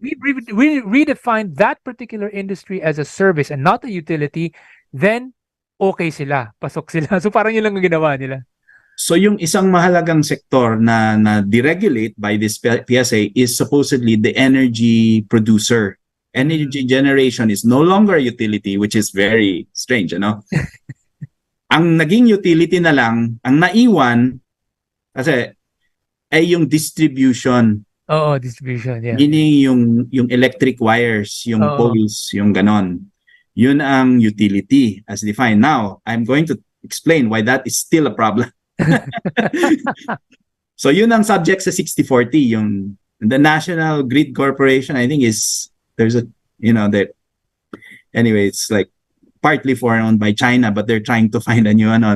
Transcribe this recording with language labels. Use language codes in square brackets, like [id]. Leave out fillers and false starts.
[en] if we redefine that particular industry as a service and not a utility, then [tl] okay sila, pasok sila. So parang yun lang ang ginawa nila. So yung isang mahalagang sektor na [en] deregulate by this PSA is supposedly the energy producer. Energy generation is no longer a utility, which is very strange, [tl] ano? Ang naging utility na lang, ang naiwan kasi ay yung distribution, Oo, [en] distribution, yeah. meaning [tl] yung [en] electric wires, yung [tl] Oo. poles, yung ganon. Yun ang [en] utility as defined. Now, I'm going to explain why that is still a problem. [tl] So yun ang [en] subject sa 60/40, yung the National Grid Corporation, I think there's a, that anyway, it's like partly foreign owned by China, but they're trying to find a new one.